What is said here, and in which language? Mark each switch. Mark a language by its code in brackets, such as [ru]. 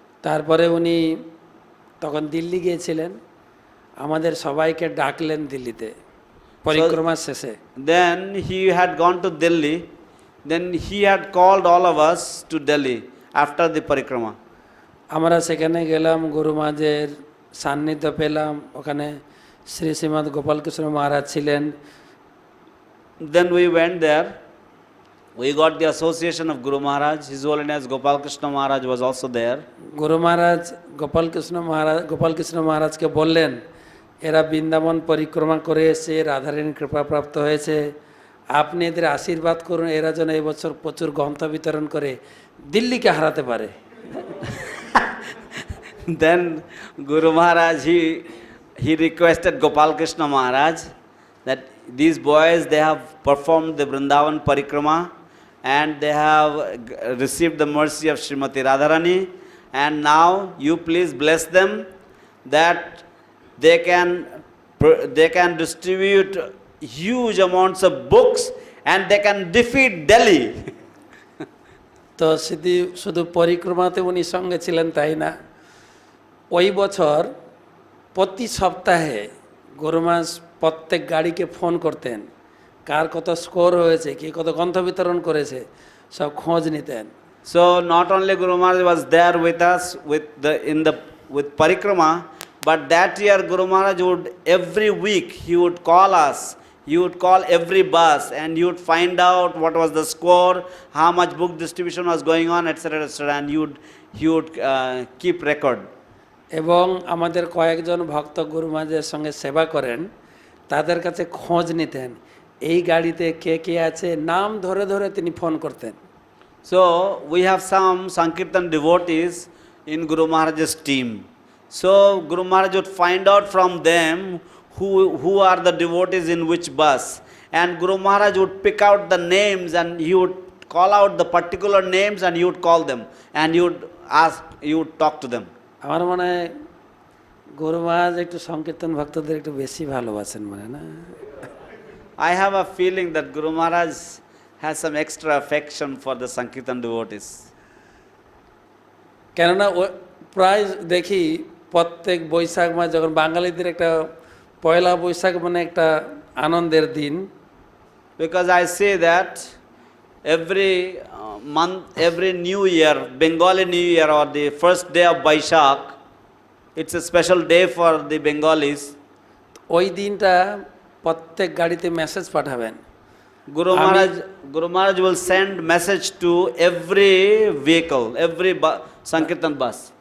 [bn] তারপরে উনি তখন দিল্লি গিয়েছিলেন, আমাদের সবাইকে ডাকলেন দিল্লিতে পরিক্রমার শেষে। [en] Then he had gone to Delhi. Then he had called all of us to Delhi after the parikrama. [bn] আমরা সেখানে গেলাম, গুরু মহারাজের সান্নিধ্য পেলাম। ওখানে শ্রী শ্রীমৎ গোপালকৃষ্ণ মহারাজ ছিলেন। [en] Then we went there. We got the association of Guru Maharaj. His Holiness Gopal Krishna Maharaj was also there. [bn] গুরু মহারাজ গোপালকৃষ্ণ মহারাজকে বললেন, এরা বৃন্দাবন পরিক্রমা করে এসে রাধারানীর কৃপাপ্রাপ্ত হয়েছে, আপনি এদের আশীর্বাদ করুন, এরা যেন এবছর প্রচুর গ্রন্থ বিতরণ করে দিল্লিকে হারাতে পারে। [en] Then Guru Maharaj, he requested Gopal Krishna Maharaj that these boys, they have performed the Vrindavan Parikrama and they have received the mercy of Srimati Radharani, and now you please bless them that they can distribute huge amounts of books and they can defeat Delhi. [bn] তো শুধু পরিক্রমাতে উনি সঙ্গে ছিলেন তাই না, ওই বছর প্রতি সপ্তাহে গুরু মহারাজ প্রত্যেক গাড়িকে ফোন করতেন, কার কত স্কোর হয়েছে, কে কত গ্রন্থ বিতরণ করেছে, সব খোঁজ নিতেন। [en] So not only Guru Maharaj was there with us with parikrama, but that year Guru Maharaj would every week he would call us. He would call every bus and he would find out what was the score, how much book distribution was going on, etc., etc., and he would keep record. [bn] এবং আমাদের কয়েকজন ভক্ত গুরু মহারাজের সঙ্গে সেবা করেন, তাদের কাছে খোঁজ নিতেন, এই গাড়িতে কে কে আছে, নাম ধরে ধরে তিনি ফোন করতেন। [en] So we have some Sankirtan devotees in Guru Maharaj's team. So Guru Maharaj would find out from them who are the devotees in which bus, and Guru Maharaj would pick out the names and he would call out the particular names and he would call them and he would talk to them. [bn] আমার মনে হয় গুরু মহারাজ একটু সংকীর্তন ভক্তদের একটু বেশি ভালোবাসেন মনে না। [en] I have a feeling that Guru Maharaj has some extra affection for the Sankirtan devotees. [bn] কেননা প্রায় দেখি প্রত্যেক বৈশাখ মাস, যখন বাঙালিদের একটা পয়লা বৈশাখ মানে একটা আনন্দের দিন, [en] Because I say that every month, every new year, Bengali New Year or the first day of Baishak, it's a special day for the Bengalis. [bn] ওই দিনটা প্রত্যেক গাড়িতে মেসেজ পাঠাবেন। [en] Guru Maharaj will send message to every vehicle, every Sankirtan bus.